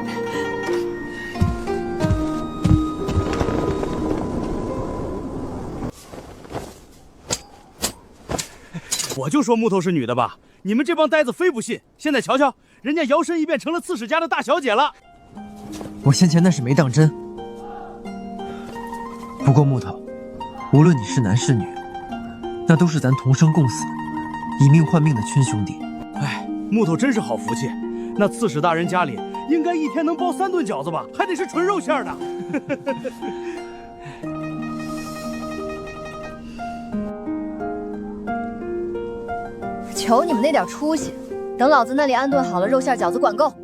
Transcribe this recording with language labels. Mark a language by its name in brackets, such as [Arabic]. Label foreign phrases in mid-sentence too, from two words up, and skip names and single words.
[Chinese] 我就說木頭是女的吧，你們這幫呆子非不信。現在瞧瞧，人家摇身一变成了刺史家的大小姐了。我先前那是沒當真。不過木頭，無論你是男是女，那都是咱同生共死、以命換命的親兄弟。哎，木頭真是好福氣，那刺史大人家裡應該一天能包3頓餃子吧，還得是純肉餡的。求你們那點出息，等老子那裡安頓好了肉餡餃子，管夠。